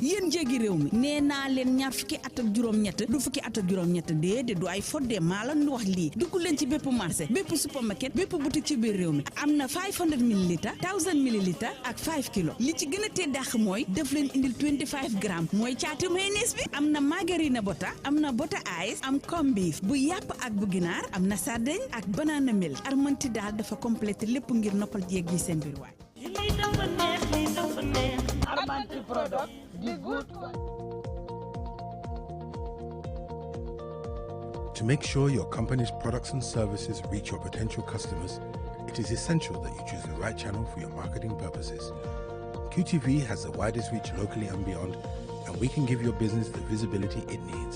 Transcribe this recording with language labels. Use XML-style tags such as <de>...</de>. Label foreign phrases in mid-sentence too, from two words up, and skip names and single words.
<wo>Yéen jéegi réew mi nee naa leen ñaar fukki at ak juróom-ñett du fukki at ak juróom-ñett déedéet du ay fodde maa la ñu wax lii dugg leen ci bépp marché bépp supermarket bépp boutique ci biir réew mi am na 500 millilitres 1000 millilitres ak 5 kilos li ci gën a tee dàq mooy def leen indil 25 grammes mooy caatu mayonnaise bi am na margarine bota am na bota ice am corned beef bu yàpp ak bu ginaar am na sardine ak banana milk Armanti daal dafa complété lépp ngir noppal jéeg yi seen biir waay.</wo> <en>Armanti product the good one. To make sure your company's products and services reach your potential customers, it is essential that you choose the right channel for your marketing purposes. QTV has the widest reach locally and beyond, and we can give your business the visibility it needs.</en>